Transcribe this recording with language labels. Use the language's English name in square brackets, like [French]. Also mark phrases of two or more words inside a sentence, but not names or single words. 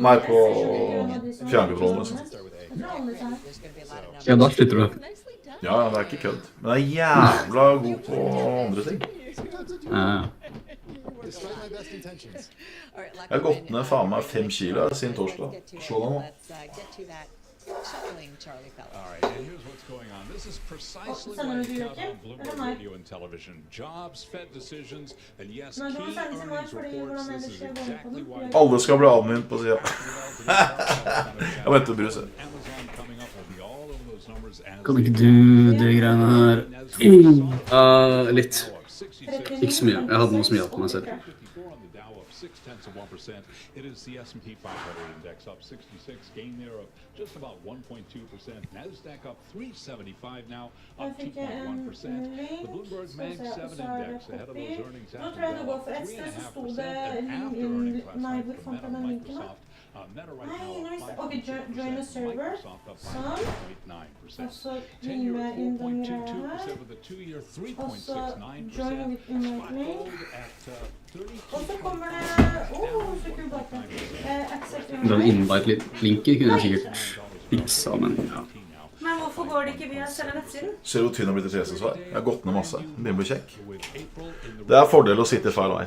[Norwegian] Nei, på fjernkontrollen, liksom. Ja, da sliter du. Ja, det er ikke kødd. Men jeg er jævla god på andre ting. Jeg har gått ned faen meg 5 kilo siden torsdag. Se da nå. [English] All right, and here's what's going on. This is precisely what is cut on Bloomberg Radio and Television. Jobs, Fed decisions, and yes, key earnings reports. This is exactly why... [Norwegian] Alle skal bli admin på siden. Jeg venter brus. Kan ikke du det greiene her? Litt. Ikke så mye. Jeg hadde noe som hjalp meg selv. 0.6%. [English] It is the S&P 500 index up 66, gain there of just about 1.2%. Nasdaq up 375 now, up 2.1%. The Bloomberg Mag 7 index ahead of those earnings after Dallas, 3.5%, and after earnings last night for Meta, Microsoft. Meta right now up 5.2%, Microsoft up 5.9%. 10-year 4.22% with a 2-year 3.69%. Spot gold at [Norwegian] Og så kommer det... så kult bak det. Den invite-linker kunne jeg sikkert fiksa, men ja. Men hvorfor går det ikke via selve nettsiden? Ser du hvor tynn har blitt i treningssvar? Jeg har gått ned masse. Det begynner å bli kjekk. Det er fordel å sitte i feil vei.